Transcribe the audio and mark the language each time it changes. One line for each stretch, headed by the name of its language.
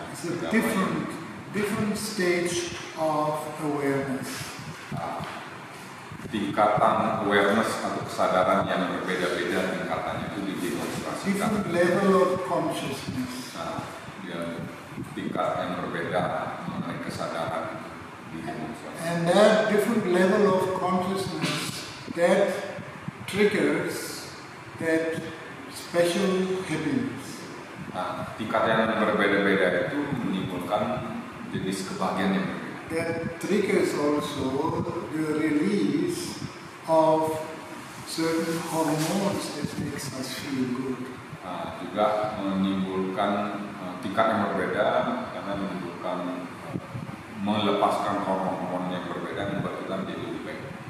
English: It's a different stage of awareness.
Indonesian: Tingkatan awareness atau kesadaran yang berbeda-beda tingkatannya itu didemonstrasikan.
English: Different level of consciousness.
Indonesian: Nah, ya, tingkat yang berbeda mengenai kesadaran didemonstrasikan.
English: And that different level of consciousness that triggers that special happiness.
Indonesian: Nah, tingkat yang berbeda-beda itu menimbulkan jenis kebahagiaan yang berbeda.
English: That triggers also the release of certain hormones that makes us feel good.
Indonesian: Nah, juga menimbulkan tingkat yang berbeda karena menimbulkan melepaskan hormon-hormon yang berbeda yang membuat kita menjadi lebih baik.